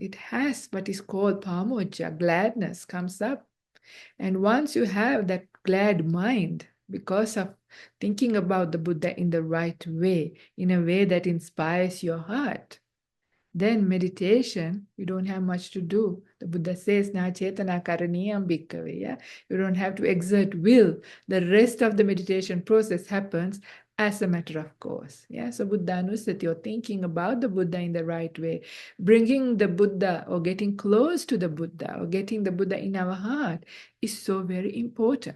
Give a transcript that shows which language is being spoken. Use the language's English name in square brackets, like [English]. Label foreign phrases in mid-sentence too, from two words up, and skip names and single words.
[English] It has what is called pamojja, gladness comes up. And once you have that glad mind, because of thinking about the Buddha in the right way, in a way that inspires your heart, then meditation, you don't have much to do. The Buddha says, [Pali] na chetana karaniyam bhikkhave. [English] Yeah? You don't have to exert will. The rest of the meditation process happens as a matter of course. Yeah? So Buddhanusati, or thinking about the Buddha in the right way, bringing the Buddha or getting close to the Buddha or getting the Buddha in our heart is so very important.